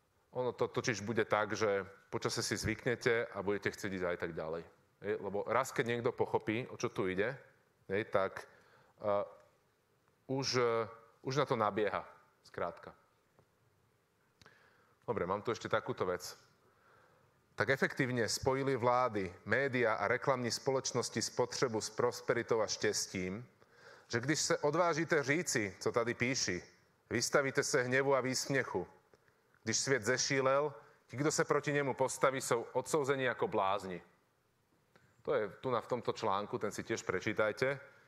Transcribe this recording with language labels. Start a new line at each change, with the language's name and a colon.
Slovak: Ono to totiž bude tak, že počasie si zvyknete a budete chcieť ísť aj tak ďalej. Lebo raz, keď niekto pochopí, o čo tu ide, tak už na to nabieha, skrátka. Dobre, mám tu ešte takúto vec.
Czech: Tak efektívne spojili vlády, média a reklamní spoločnosti spotřebu s prosperitou a štěstím, že když se odvážíte říci, co tady píši, vystavíte se hnevu a výsměchu. Když svět zešílel, ti, kdo se proti němu postaví, jsou odsouzeni jako blázni.
Slovak: To je tu v tomto článku, ten si tiež prečítajte.